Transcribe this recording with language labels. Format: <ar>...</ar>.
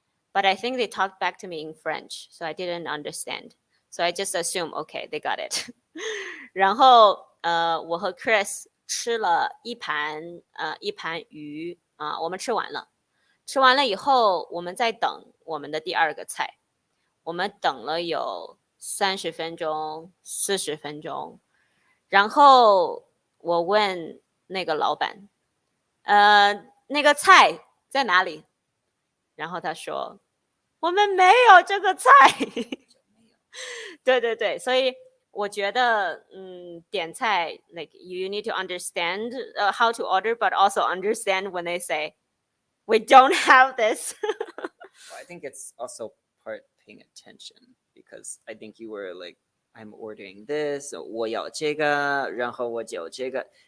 <en>But I think they talked back to me in French, so I didn't understand. So I just assumed, okay, they got it.</en> <zh>然后我和 Chris 吃了一盘鱼我们吃完了。吃完了以后，我们在等我们的第二个菜。我们等了有30分钟、40分钟。然后我问那个老板，那个菜在哪里？然后他说我们没有这个菜。对，所以我觉得点菜</zh> <en>like you need to understand how to order, but also understand when they say we don't have this. I think it's also part paying attention, because I think you were like, I'm ordering this,</en> <zh>我要这个，然后我就这个。</zh>